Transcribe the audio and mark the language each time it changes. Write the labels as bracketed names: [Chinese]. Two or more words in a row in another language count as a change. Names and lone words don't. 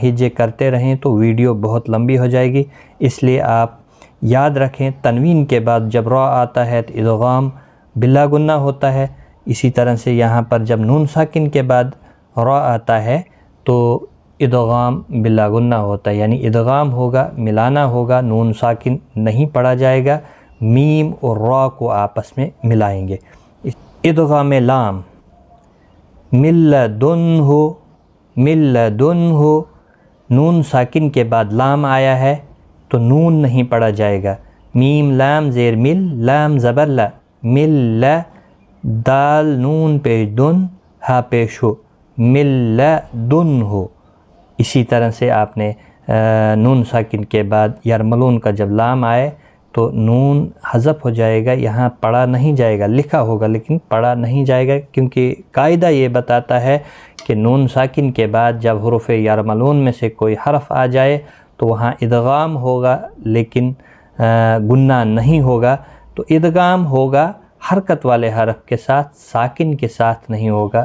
[Urdu] ہجے کرتے رہیں تو ویڈیو بہت لمبی ہو جائے گی، اس لیے آپ یاد رکھیں تنوین کے بعد جب را آتا ہے تو ادغام بلا گنہ ہوتا ہے، اسی طرح سے یہاں پر جب نون ساکن کے بعد را آتا ہے تو ادغام بلا گنہ ہوتا ہے، یعنی ادغام ہوگا، ملانا ہوگا، نون ساکن نہیں پڑھا جائے گا، میم اور را کو آپس میں ملائیں گے۔ ادغام لام، [Arabic] من لدنہ، من لدنہ، [Urdu] نون ساکن کے بعد لام آیا ہے تو نون نہیں پڑھا جائے گا، میم لام زیر مل، لام زبر لا، مل لا، دال نون پیش دن، ہا پیش ہو، مل لدنہ۔ اسی طرح سے آپ نے نون ساکن کے بعد یرملون کا جب لام آئے تو نون حذف ہو جائے گا، یہاں پڑھا نہیں جائے گا، لکھا ہوگا لیکن پڑھا نہیں جائے گا، کیونکہ قاعدہ یہ بتاتا ہے کہ نون ساکن کے بعد جب حروف یرملون میں سے کوئی حرف آ جائے تو وہاں ادغام ہوگا لیکن گناہ نہیں ہوگا، تو ادغام ہوگا حرکت والے حرف کے ساتھ، ساکن کے ساتھ نہیں ہوگا۔